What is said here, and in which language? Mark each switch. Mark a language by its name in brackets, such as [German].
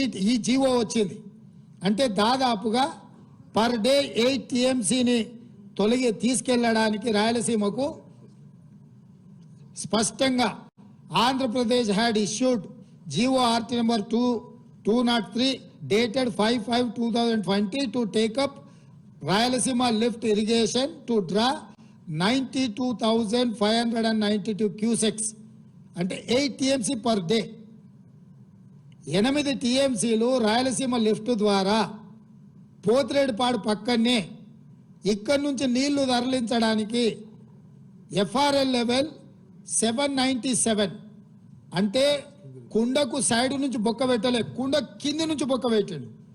[Telugu] ఈ జీవో వచ్చింది అంటే దాదాపుగా పర్ డే 8 టీఎంసీని తీసుకెళ్లడానికి రాయలసీమకు స్పష్టంగా Andhra Pradesh [English] had issued GORT number 203 dated 5/5/2020 to take up Rayalaseema lift irrigation to draw 92,592 cusecs [Telugu] అంటే [English] 8 TMC per day. [Telugu] 8 TMCలు Rayalaseema lift ద్వారా పోతిరెడ్డిపాడు పక్కనే ఇక్కడి నుంచి నీళ్లు తరలించడానికి FRL లెవెల్ 797 అంటే కుండకు సైడ్ నుంచి బొక్క పెట్టలే, కుండ కింది నుంచి బొక్క పెట్టాడు.